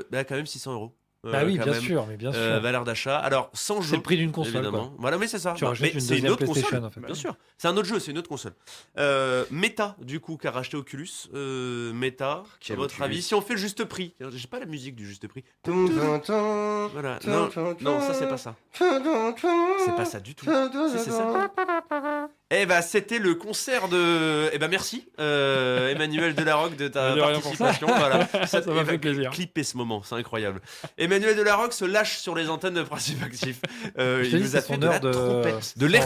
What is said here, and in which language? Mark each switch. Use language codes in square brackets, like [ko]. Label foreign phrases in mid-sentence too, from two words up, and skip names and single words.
[fr] bah quand même 600 euros. Bah oui, quand bien même. sûr, mais bien sûr. Valeur d'achat. Alors, sans jeu. C'est le prix d'une console, évidemment. quoi. Voilà, mais c'est ça. Tu Bah, rachètes mais une c'est une deuxième autre PlayStation, console. en fait. Bien sûr. C'est un autre jeu, c'est une autre console. Meta, du coup, qui a racheté Oculus. Meta, à Quel votre Oculus. avis, si on fait le juste prix. J'ai pas la musique du juste prix. Tum, tum, tum. Voilà. Tum, Non, tum, non, ça tum. c'est pas ça. Tum, tum, tum. C'est pas ça du tout. Tum, tum, Si, c'est tum. ça. Eh ben, c'était le concert de. Eh ben, merci, Emmanuel Delarocque, de ta De rien pour ça. participation. Voilà. Ça m'a Eh ben, fait plaisir. Clipper ce moment, c'est incroyable. Emmanuel Delarocque se lâche sur les antennes de Principe Actif. Je te Il dis, nous a c'est fait son de la heure de- trompette, de son l'air